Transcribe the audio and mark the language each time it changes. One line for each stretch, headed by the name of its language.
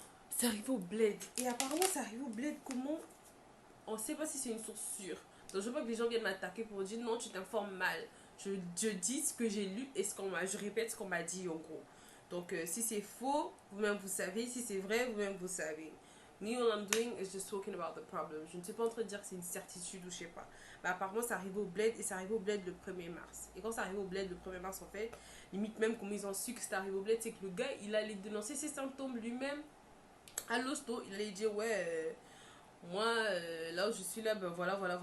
French: C'est arrivé au bled. Et apparemment, c'est arrivé au bled comment? On sait pas si c'est une source sûre. Donc je veux pas que les gens viennent m'attaquer pour dire non, tu t'informes mal. Je dis ce que j'ai lu et je répète ce qu'on m'a dit en gros. Donc si c'est faux, vous-même vous savez. Si c'est vrai, vous-même vous savez.
English: Me, all I'm doing is just talking about the problem.
French: Je ne suis pas en train de dire que c'est une certitude ou je sais pas. Mais apparemment, ça arrive au bled et ça arrive au bled le 1er mars. Et quand ça arrive au bled le 1er mars, en fait, limite même comme ils ont su que c'est arrivé au bled, c'est que le gars, il allait dénoncer ses symptômes lui-même à l'hosto. Il allait dire, ouais, moi, là où je suis là, ben voilà.